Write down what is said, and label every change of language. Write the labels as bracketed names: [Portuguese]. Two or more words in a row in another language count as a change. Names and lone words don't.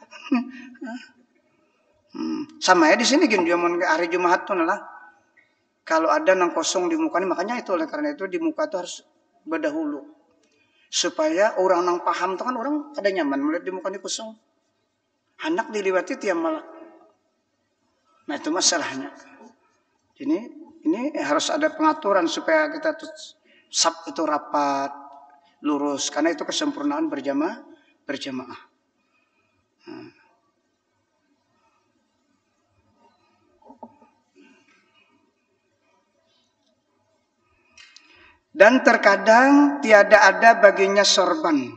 [Banjar] Sama ya di sini gini zaman hari Jumat tuh lah. Kalau ada nang kosong di muka ini, makanya itu oleh karena itu di muka itu harus berdahulu supaya orang nang paham tuh kan orang kada nyaman melihat di muka ini kosong. Hendak diliwati tiap malam. Nah itu masalahnya. Ini harus ada pengaturan supaya kita tuh sab itu rapat, lurus. Karena itu kesempurnaan berjamaah. Dan terkadang tiada ada baginya sorban.